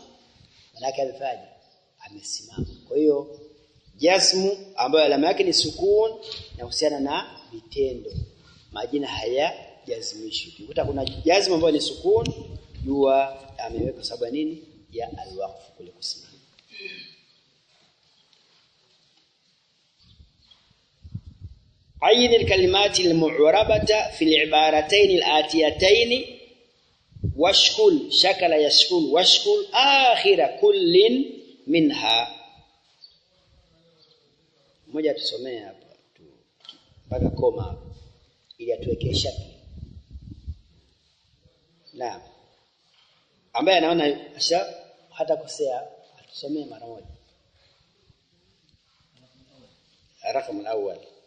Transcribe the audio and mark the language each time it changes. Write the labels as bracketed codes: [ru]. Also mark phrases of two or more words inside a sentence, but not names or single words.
[sw] Manake alifaje? Amesimama. Kwa hiyo jazmu ambayo alama yake ni sukun na husiana na vitendo. Majina haya jazmishwi. Ukikuta kuna jazmu ambayo ni sukun, jua ameweka sababu nini? Ya al-waqf kule kusimama. [ar] عين الكلمات المعربة في العبارتين الآتيتين واشكل شكل يشكل واشكل آخر كل منها. [sw] Mmoja tusomee hapa mpaka koma ili atuwekee shakli. Naam. Ambaye anaona hata kosea atusomee mara moja. [ar] رقم الأول.